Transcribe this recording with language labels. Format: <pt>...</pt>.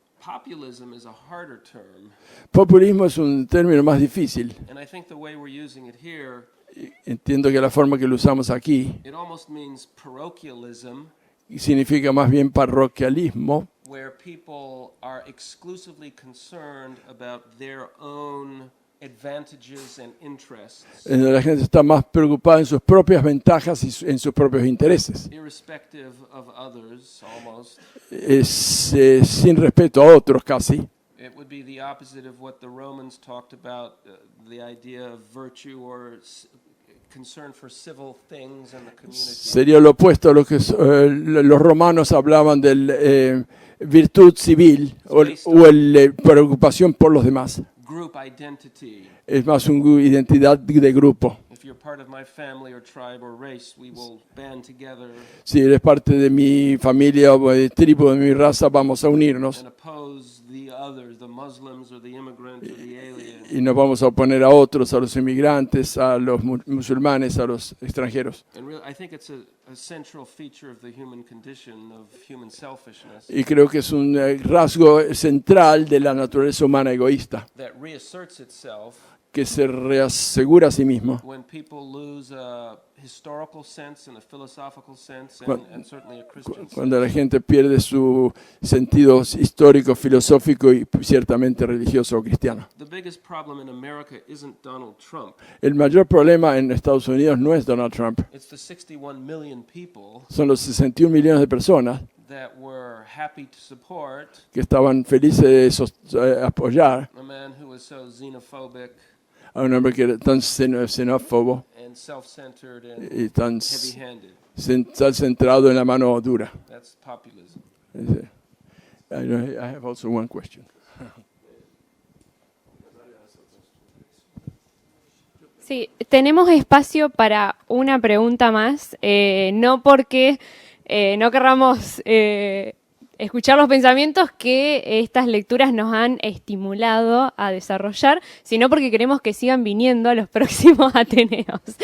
<en>Populism is a harder term,</en> <es>Populismo es un término más difícil.</es> <en>and I think the way we're using it here,</en> <es>Entiendo que la forma que lo usamos aquí</es> <en>it almost means parochialism,</en> <es>significa más bien parroquialismo,</es> <en>where people are exclusively concerned about their own advantages and interests,</en> <es>en donde la gente está más preocupada en sus propias ventajas y en sus propios intereses.</es> <en>irrespective of others, almost.</en> <es>Sin respeto a otros casi.</es> <en>It would be the opposite of what the Romans talked about, the idea of virtue or concern for civil things in the community.</en> <es>Sería lo opuesto a lo que los romanos hablaban de virtud civil o preocupación por los demás.</es> <en>Group identity.</en> <es>Es más una identidad de grupo.</es> <en>If you're part of my family or tribe or race, we will band together</en> <es>Si eres parte de mi familia o de tribu, de mi raza, vamos a unirnos</es> <en>and oppose the others, the Muslims or the immigrant or the alien.</en> <es>y nos vamos a oponer a otros, a los inmigrantes, a los musulmanes, a los extranjeros.</es> <en>And really, I think it's a central feature of the human condition, of human selfishness,</en> <es>Y creo que es un rasgo central de la naturaleza humana egoísta,</es> <en>that reasserts itself</en> <es>que se reasegura a sí mismo.</es> <en>when people lose a historical sense and a philosophical sense and certainly a Christian sense.</en> <es>Cuando la gente pierde su sentido histórico, filosófico y ciertamente religioso o cristiano.</es> <en>The biggest problem in America isn't Donald Trump.</en> <es>El mayor problema en Estados Unidos no es Donald Trump,</es> <en>It's the 61 million people</en> <es>son los 61 millones de personas</es> <en>that were happy to support</en> <es>que estaban felices de apoyar</es> <en>a man who was so xenophobic</en> <es>a un hombre que era tan xenófobo</es> <en>and self-centered and</en> <es>y tan</es> <en>heavy-handed.</en> <es>centrado en la mano dura.</es> <en>That's populism. I have also one question.</en> <es>Sí, tenemos espacio para una pregunta más, no porque no querramos escuchar los pensamientos que estas lecturas nos han estimulado a desarrollar, sino porque queremos que sigan viniendo a los próximos Ateneos.</es>